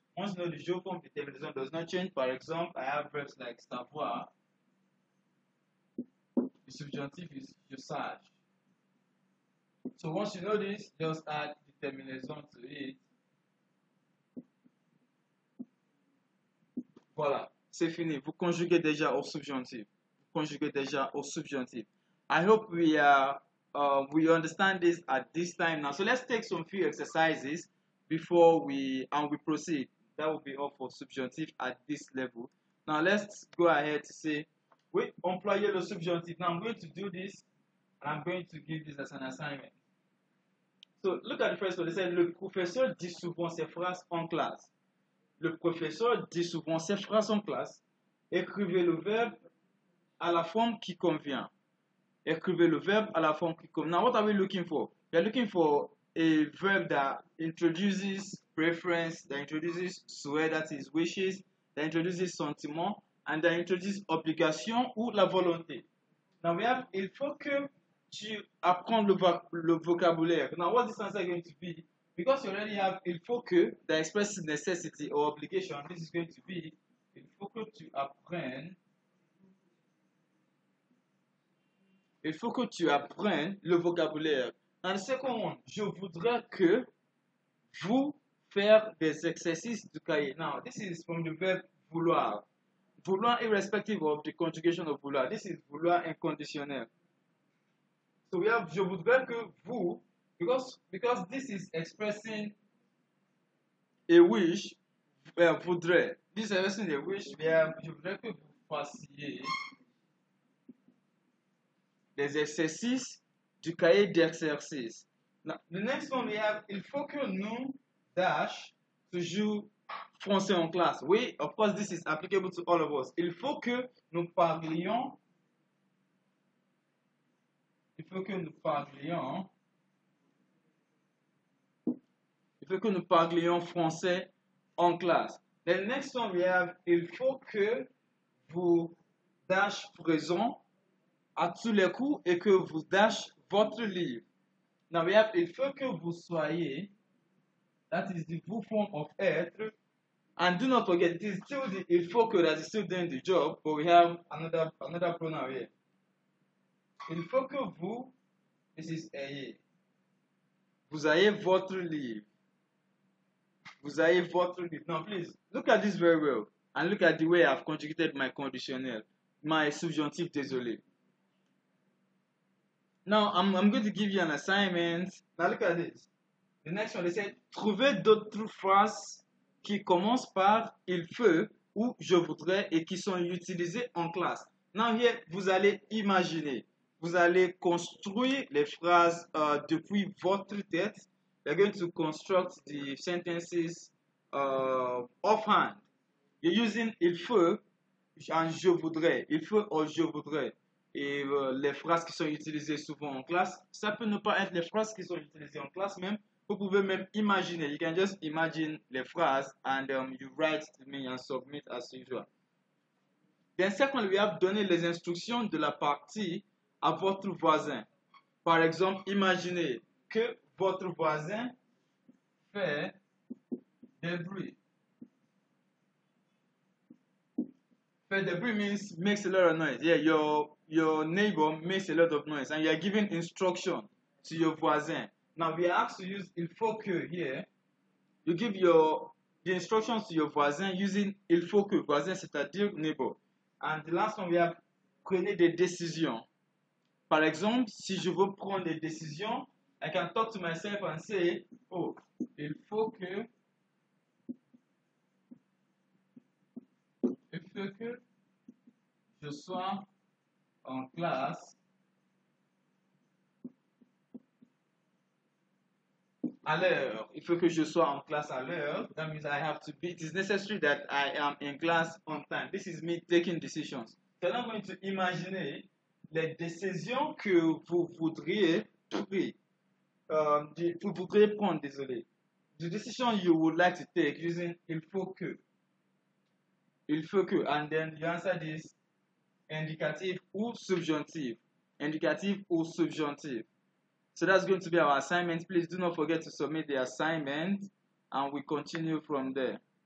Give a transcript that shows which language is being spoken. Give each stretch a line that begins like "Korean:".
English: Once you know the je form, the terminaison does not change. For example, I have verbs like savoir. The subjunctive is
French: je sage.
English: So once you know this, just add the terminaison to it.
French: Voilà, c'est fini. Vous conjuguez déjà au subjonctif. Vous conjuguez déjà au subjonctif.
English: I hope we understand this at this time now. So let's take some few exercises before we proceed. That will be all for subjunctive at this level. Now let's go ahead to say,
French: oui, employer le subjonctif.
English: Now I'm going to do this and I'm going to give this as an assignment. So look at the first one. They said,
French: le professeur dit souvent ses phrases en classe. Le professeur dit souvent ses phrases en classe. Écrivez le verbe à la forme qui convient. Écrivez le verbe à la forme qui convient.
English: Now, what are we looking for? We are looking for a verb that introduces preference, that introduces souhait, that is wishes, that introduces sentiment, and that introduces
French: obligation ou la volonté.
English: Now, we have,
French: il faut que tu apprennes le vocabulaire.
English: Now, what this answer is going to be? Because you already have il faut que that expresses necessity or obligation, this is going to be
French: il faut que tu apprennes. Il faut que tu apprennes le vocabulaire. Dans le second one, je voudrais que vous faire des exercices du cahier.
English: Now, this is from the verb vouloir. Vouloir irrespective of the conjugation of vouloir. This is
French: vouloir inconditionnel.
English: So we have
French: je voudrais que vous,
English: because this is expressing a wish, voudrais. This is expressing a wish, we have
French: je voudrais que vous fassiez des exercices du cahier d'exercice.
English: Now, the next one we have,
French: il faut que nous,
English: dash,
French: toujours français en classe.
English: Oui, of course, this is applicable to all of us.
French: Il faut que nous parlions, il faut que nous parlions, il faut que nous parlions français en classe.
English: The next one we have,
French: il faut que vous dash présent à tous les coups et que vous dash votre livre.
English: Now we have,
French: il faut que vous soyez,
English: that is the vous form of être, and do not forget, it is still the il faut que that is still doing the job, but we have another pronoun here.
French: Il faut que vous,
English: this is
French: ayez. Vous ayez votre livre. Vous ayez votre livre.
English: Now please, look at this very well, and look at the way I've conjugated my conditionnel, my subjonctif, désolé. Now, I'm going to give you an assignment. Now, look at this. The next one, they said,
French: trouvez d'autres phrases qui commencent par il faut ou je voudrais et qui sont utilisées en classe.
English: Now, here,
French: vous allez imaginer. Vous allez construire les phrases depuis votre tête.
English: You're going to construct the sentences offhand. You're using
French: il faut and je voudrais. Il faut ou je voudrais. Et les phrases qui sont utilisées souvent en classe, ça peut ne pas être les phrases qui sont utilisées en classe même. Vous pouvez même imaginer.
English: You can just imagine
French: les phrases
English: and you write to me and submit as usual. Then second, we have
French: donné les instructions de la partie à votre voisin. Par exemple, imaginez que votre voisin fait des bruits. Fait des bruits
English: means makes a lot of noise. Yeah, your neighbor makes a lot of noise and you are giving instruction to your voisin. Now we are asked to use
French: il faut que
English: here. You give the instructions to your voisin using
French: il faut que, voisin c'est-à-dire
English: neighbor. And the last one we have
French: prenez des décisions. Par exemple, si je veux prendre des décisions,
English: I can talk to myself and say,
French: oh, il faut que je sois en classe à l'heure. Il faut que je sois en classe à l'heure.
English: That means I have to be, it is necessary that I am in class on time. This is me taking decisions. So now I'm going to
French: imaginer les décisions que vous voudriez prendre. Vous voudriez prendre, désolé.
English: The decision you would like to take using
French: il faut que. Il faut que.
English: And then you answer this indicative ou subjunctive. Indicative ou subjunctive. So that's going to be our assignment. Please do not forget to submit the assignment and we continue from there.